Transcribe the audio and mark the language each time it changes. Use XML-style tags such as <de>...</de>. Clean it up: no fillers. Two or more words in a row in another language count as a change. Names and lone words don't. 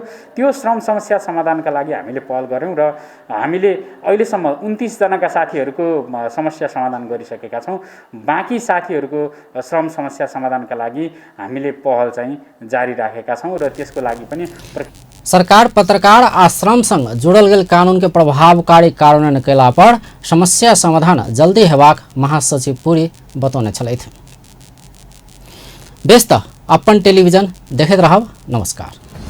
<ne>त्यो श्रम समस्या समाधानका लागि हामीले पहल गऱ्यौँ र हामीले अहिलेसम्म 29 जनाका साथीहरूको समस्या समाधान गरिसकेका छौँ। बाँकी साथीहरूको श्रम समस्या समाधानका लागि हामीले पहल चाहिँ जारी राखेका छौँ र त्यसको लागि पनि</ne> <mai>सरकार पत्रकार आश्रम संग जोड़ल गेल कानून के प्रभावकारी कार्यान्वयन कैला पर समस्या समाधान जल्दी हेबाक महासचिव पुरी बतौने छलैथ। व्यस्त अपन टेलीविजन देखैत रहब। नमस्कार।</mai>